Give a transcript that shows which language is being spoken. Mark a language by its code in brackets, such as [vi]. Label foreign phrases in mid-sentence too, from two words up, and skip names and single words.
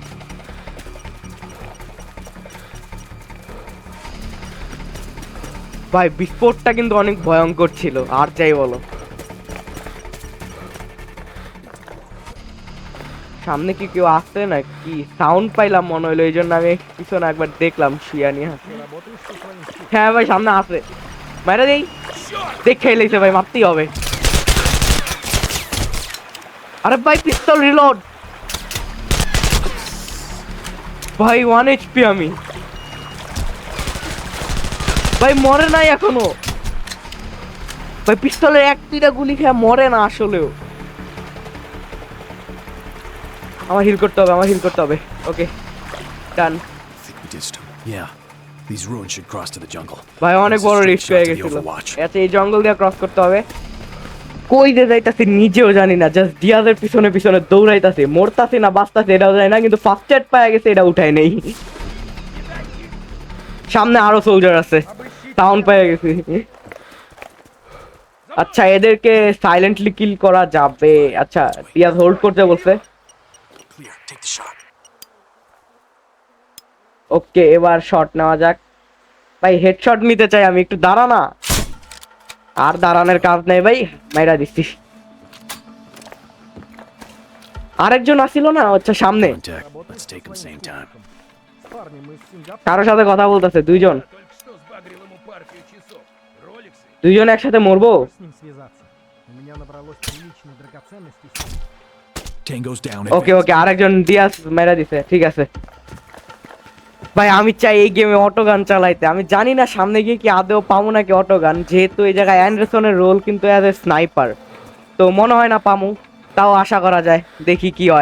[bn] ভাই বিস্ফোটটা কিন্তু অনেক ভয়ঙ্কর ছিল, আর যাই বলো। সামনে কি কেউ আসছে না কি, সাউন্ড পাইলাম মনে হইলো, এই জন্য আমি পিছনে একবার দেখলাম শিয়া নিয়ে। [ru] Ты работаешь со своим стилем. [bn] হ্যাঁ ভাই সামনে আছে, মারা দেই, দেখে লাইছে ভাই, মারতেই হবে। আরে ভাই [en] pistol reload, [bn] ভাই 1 HP আমি, ভাই মরে নাই এখনো, ভাই পিস্তলের এক দুইটা গুলি খেয়ে মরে না আসলেও। আমার হিল করতে হবে, আমার হিল করতে হবে। [en] okay done. I think we dissed him. Yeah. These ruins should cross to the jungle. [bn] ভাই অনেক বড় রিস্ক হয়ে গেছিল, আচ্ছা এই জঙ্গল দিয়ে ক্রস করতে হবে। কই যে যাইতাছি নিজেও জানি না, জাস্ট ডিয়াজের পিছনে পিছনে দৌড়াইতাছি, মরতাছি না বাঁচতাছি এটাও জানি না, কিন্তু [en] first aid [bn] পাওয়া গেছে এটা উঠাই নেই। সামনে আরো সোলজার আছে, সাউন্ড পেয়ে গেছি। আচ্ছা এদেরকে [en] silently kill [bn] করা যাবে। আচ্ছা ডিয়াজ হোল্ড করতে বলছে। [en] Clear. Take the shot. [bn] ওকে এবার শট নেওয়া যাক। ভাই হেডশট নিতে চাই আমি, একটু দাঁড়া না। আর দাঁড়ানোর কাজ নেই ভাই, মাইরা দিচ্ছি। আরেকজন আসিল না আচ্ছা সামনে, [en] Contact. Let's take them same time. [ru] С парнем из Сингапура. [bn] কারোর সাথে কথা বলতেছে, দুইজন [ru] Только что сбагрил ему партию часов. Роликсы. [bn] দুইজন একসাথে মরবো। [ru] С ним связаться. У меня набралось приличных драгоценностей. [en] Tango's down. [bn] ওকে ওকে আরেকজন ডিয়াস মেরা দিছে, ঠিক আছে। ভাই আমি চাই এই গেমে [en] auto gun [bn] চালাইতে, আমি জানি না সামনে গিয়ে কি আদৌ পাবো নাকি [en] auto gun, [bn] যেহেতু এই জায়গায় অ্যান্ডারসনের রোল কিন্তু [en] as a sniper, [bn] তো মনে হয় না পামু, তাও আশা করা যায়, দেখি কি হয়।